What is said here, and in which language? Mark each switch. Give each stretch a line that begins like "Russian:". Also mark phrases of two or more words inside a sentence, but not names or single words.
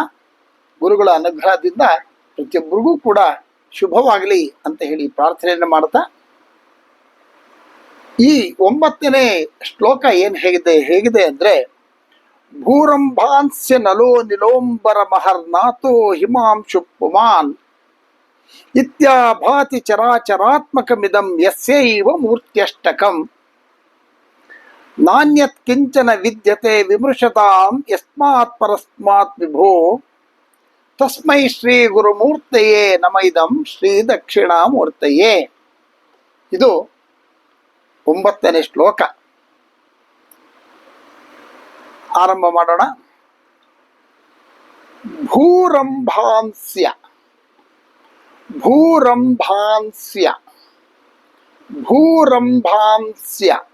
Kannada: ಗುರುಗಳ ಅನುಗ್ರಹದಿಂದ ಪ್ರತಿಯೊಬ್ಬರಿಗೂ ಕೂಡ ಶುಭವಾಗಲಿ ಅಂತ ಹೇಳಿ ಪ್ರಾರ್ಥನೆಯನ್ನು ಮಾಡ್ತಾ, ಈ 9ನೇ ಶ್ಲೋಕ ಹೇಗಿದೆ ಅಂದರೆ,
Sanskrit: ಭೂರಂಭಾಂಸ್ಯ ನಲೋ ನಿಲೋಂಬರ ಮಹರ್ನಾಥೋ ಹಿಮಾಂಶು ಪುಮಾನ್ ಇತ್ಯಾಭಾತಿ ಚರಾಚರಾತ್ಮಕಮಿದಂ ಯಸ್ಯೈವ ಮೂರ್ತ್ಯಷ್ಟಕಂ ನಾನ್ಯತ್ ಕಿಂಚನ ವಿದ್ಯತೆ ವಿಮೃಶತಾಂ ಯಸ್ಮಾತ್ ಪರಸ್ಮಾತ್ ವಿಭೋ ತಸ್ಮೈ ಶ್ರೀ ಗುರುಮೂರ್ತಯೇ ನಮ ಇದಂ ಶ್ರೀ ದಕ್ಷಿಣಾಮೂರ್ತಯೇ.
Kannada: ಇದು 9ನೇ ಶ್ಲೋಕ. ಆರಂಭ ಮಾಡೋಣ.
Sanskrit: ಭೂರಂಭಾಂಸ್ಯ ಭೂರಂಭಾಂಸ್ಯ ಭೂರಂಭಾಂಸ್ಯ